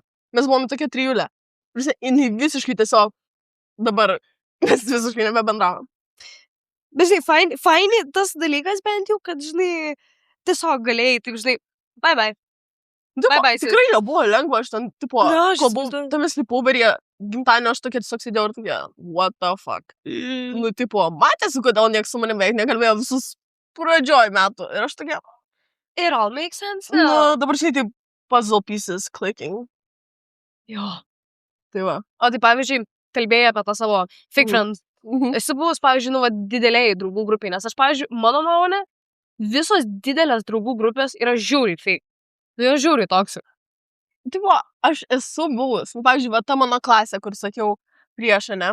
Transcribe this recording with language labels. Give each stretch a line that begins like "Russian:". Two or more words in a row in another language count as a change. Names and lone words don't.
Lithuanian: Mes buvome tokia trijulė. Jinai visiškai tiesiog dabar mes visiškai nebebendravom. Bet žinai, faini tas dalykas bent jau, kad, žinai, tiesiog galėjai, taip, žinai, bye. Tikrai nebuvo lengva, aš ten, tipo, tame slipuberyje gimtadienio aš tokia tiesiog sėdėjau ir tokia,
English: what the fuck.
Lithuanian: Tipo, matėsi, kodėl nieks su manim beveik nekalbėjo visus pradžioj metų. Ir aš tokia...
English: It all makes sense now.
Lithuanian: Dabar žinai, taip,
English: puzzle pieces clicking.
Lithuanian: Jo. Tai va. O tai, pavyzdžiui, kalbėjai apie tą savo
English: fake friend.
Lithuanian: Esi buvus, pavyzdžiui, dideliai draugų grupiai, nes aš, pavyzdžiui, mano nuomonė, visos didelės draugų grupės yra žiauriai fake. Tai yra žiauriai toksik. Tipo, aš esu buvus, pavyzdžiui, va ta mano klasė, kur sakiau prieš, ne?